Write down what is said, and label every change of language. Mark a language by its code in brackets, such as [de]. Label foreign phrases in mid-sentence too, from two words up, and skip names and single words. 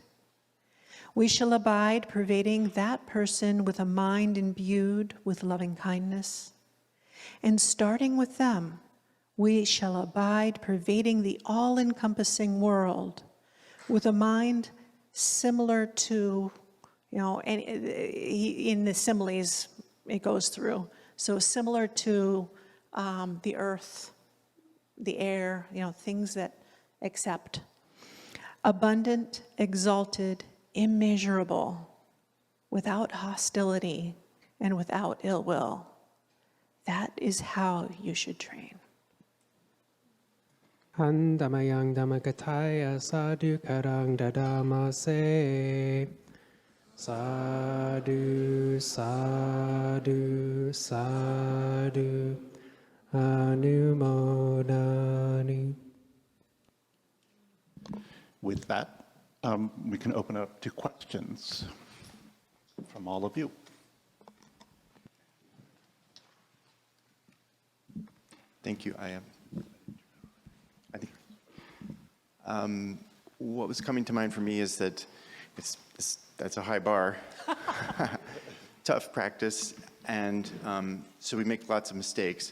[en] We shall abide pervading that person with a mind imbued with loving kindness, and starting with them, we shall abide pervading the all-encompassing world with a mind similar to, and in the similes it goes through, so similar to the earth, the air, things that accept. Abundant, exalted, immeasurable, without hostility and without ill will. That is how you should train. [pi] Handamayang Dhammakataya Sadhu Karang Dadamase. Sadhu, sadhu, sadhu, anumodani. [en] With that, we can open it up to questions from all of you. Thank you, Ayya. I think what was coming to mind for me is that that's a high bar, tough practice, and so we make lots of mistakes.